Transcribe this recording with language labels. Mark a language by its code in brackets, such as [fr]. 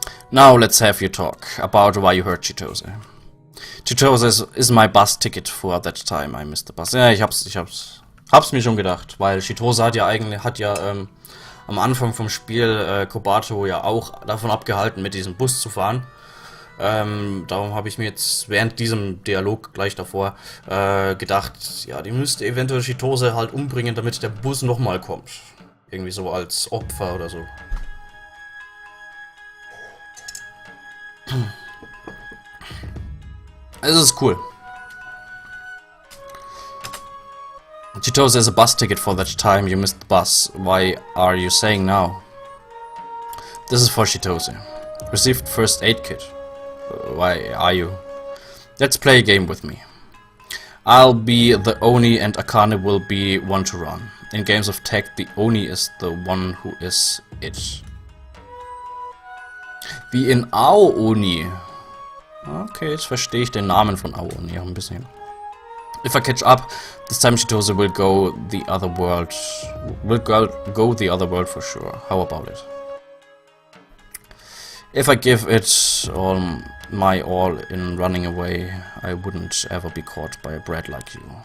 [en] Now let's have you talk about why you hurt Chitose. Chitose is my bus ticket for that time I missed the bus. [de] Ja, ich hab's mir schon gedacht, weil Chitose hat ja am Anfang vom Spiel Kobato ja auch davon abgehalten, mit diesem Bus zu fahren. Darum habe ich mir jetzt während diesem Dialog gleich davor gedacht, ja, die müsste eventuell Chitose halt umbringen, damit der Bus nochmal kommt. Irgendwie so als Opfer oder so. Es ist cool. [en] Chitose is a bus ticket for that time you missed the bus. Why are you saying now? This is for Chitose. Received first aid kit. Why are you? Let's play a game with me. I'll be the Oni and Akane will be one to run. In games of tag, the Oni is the one who is it. [de] Wie in Ao-Oni. Okay, jetzt verstehe ich den Namen von Ao-Oni auch ein bisschen. [en] If I catch up, this time Chitose will go the other world. Will go the other world for sure. How about it? If I give it all my all in running away, I wouldn't ever be caught by a brat like you.